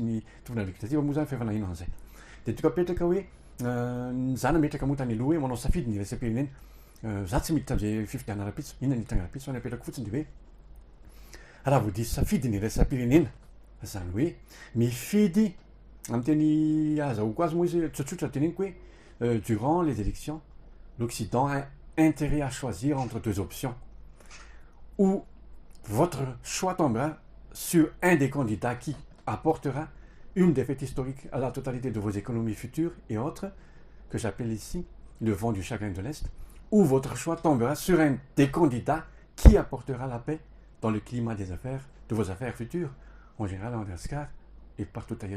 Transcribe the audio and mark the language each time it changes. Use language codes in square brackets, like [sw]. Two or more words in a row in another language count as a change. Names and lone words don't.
[mg] ny tompona legislativa moa zany fa efa nahino an'izay de toka apetraka hoe za nametraka moa tany aloha hoe manao safidy ny resam-pirenena za tsy miditra am'izay fifidiana rapitso inona ny hitranga rapitso fa ny apetraka fotsiny de hoe raha voadisy safidy ny resam-pirenena zany hoe mifidy amin'ny teny azahoako azy moa izy tsotsotra teneniko hoe [fr] durant les élections l'Occident a intérêt à choisir entre deux options ou votre choix tombera sur un des candidats qui apportera une défaite historique à la totalité de vos économies futures et autres, que j'appelle ici le vent du chagrin de l'Est, ou votre choix tombera sur un des candidats qui apportera la paix dans le climat des affaires, de vos affaires futures, en général à Madagascar et partout ailleurs.